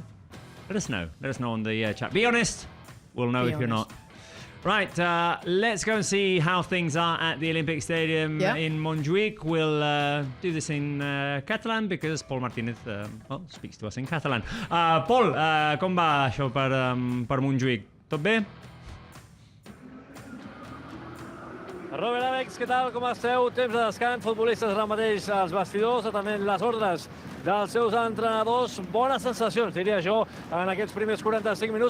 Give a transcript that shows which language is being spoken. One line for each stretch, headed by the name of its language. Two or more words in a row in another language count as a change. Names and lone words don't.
English: Let us know. Let us know on the chat. Be honest. We'll know if you're not. Right, let's go and see how things are at the Olympic Stadium in Montjuic. We'll do this in Catalan because Paul Martínez speaks to us in Catalan. Paul,
Catalan: com va això per Montjuic? Tot bé? Robert, Àlex, què tal? Com esteu? Temps de descans, futbolistes ara mateix als vestidors, atenent les ordres dels seus entrenadors. Bones sensacions, diria jo, en aquests primers 45 minuts.